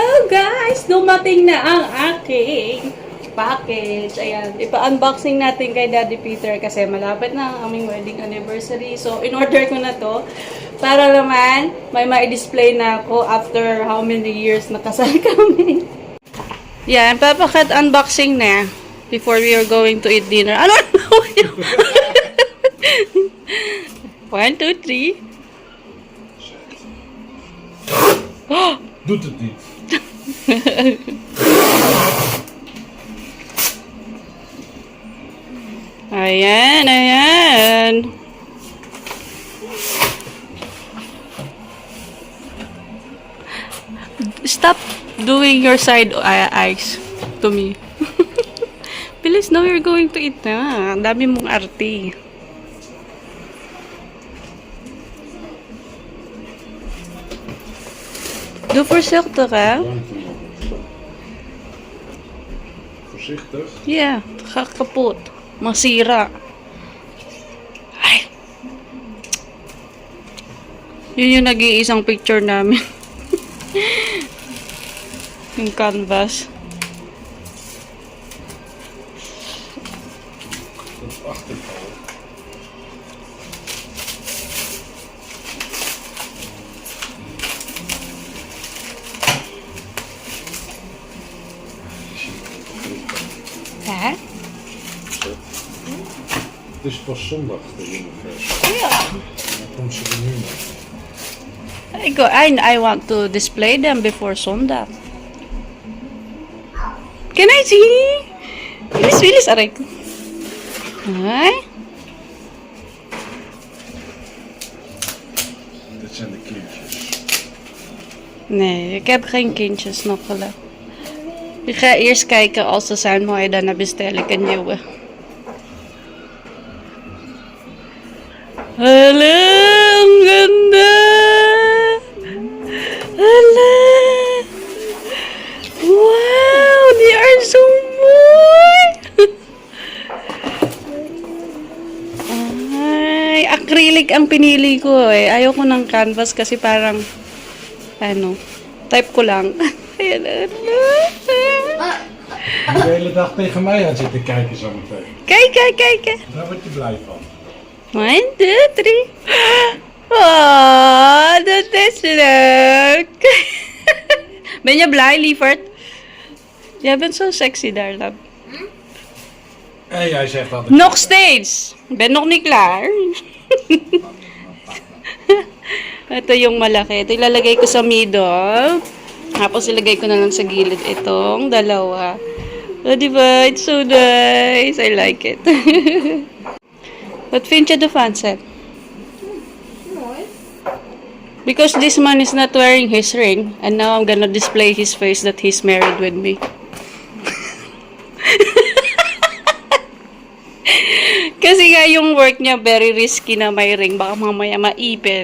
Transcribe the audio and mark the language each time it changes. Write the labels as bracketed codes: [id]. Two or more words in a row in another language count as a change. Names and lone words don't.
[en] guys! [tl] Dumating na ang aking package. Ayan, ipa-unboxing natin kay Daddy Peter kasi malapit na ang aming [en] wedding anniversary. [tl] So, in-order ko na to para naman may ma-display na ako [en] after how many years [tl] nakasal kami. Yan, papakat unboxing na [en] before we are going to eat dinner. [tl] Ano? 1, 2, 3. [nl] Doet het niet. [tl] Ayan, ayan. [en] Stop doing your side eyes to me. [tl] Bilis na, [en] we're going to eat na. [tl] Ang dami mong arte. [nl] Doe voorzichtig, hè? Voorzichtig. Ja, het gaat kapot. [tl] Masira. Ay. Yun yung nag-iisang picture namin. Yung canvas. [nl] Dat is achterkant. Hè? Het is pas zondag de universe. Ja. Dan komt ze er nu mee. [en] I want to display them before Sunday. Can I see? [tl] Bilis, aray ko. Ay. [nl] Dit zijn de kindjes. Nee, ik heb geen kindjes nog gelukkig. Ik ga eerst kijken als ze zijn mooi, daarna bestel ik een nieuwe. Hallo, [tl] ang ganda! [en] Hala! Wow, die are so mooi! [tl] Ay, acrylic ang pinili ko eh. Ayoko ng canvas kasi parang, ano, type ko lang. Ayan, [nl] De hele dag tegen mij aan zitten kijken zo meteen. Kijk. Daar word je blij van. 1, 2, 3. Oh, dat is leuk. Ben je blij, lieverd? [en] Jij bent zo sexy daar, love. [nl] En jij zegt dat ik... Nog steeds. Ik ben nog niet klaar. [tl] Ito yung malaki. Ito ilalagay ko sa middle. Tapos ilagay ko na lang sa gilid itong dalawa. Oh, diba? [en] It's so nice. I like it. [nl] Wat vind je ervan, Seth? Mooi. [en] Because this man is not wearing his ring, and now I'm gonna display his face that he's married with me. [tl] Kasi nga yung work niya [en] very risky [tl] na may ring, baka mamaya maipit.